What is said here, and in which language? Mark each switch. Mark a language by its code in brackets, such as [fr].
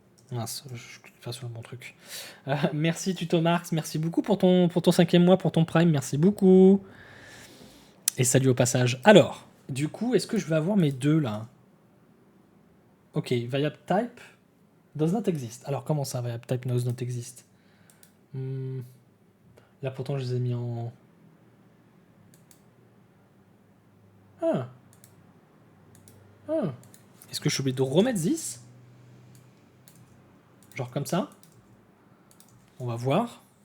[fr] Mince, je clique pas sur le bon truc. Merci Tutomarx, merci beaucoup pour ton 5e mois, pour ton Prime, merci beaucoup. Et salut au passage. Alors, du coup, est-ce que je vais avoir mes deux là? [en] Ok, variable type does not exist. [fr] Alors comment ça, [en] variable type does not exist? [fr] Là pourtant je les ai mis en... Ah. Ah. Est-ce que je suis obligé de remettre this? Genre comme ça? On va voir.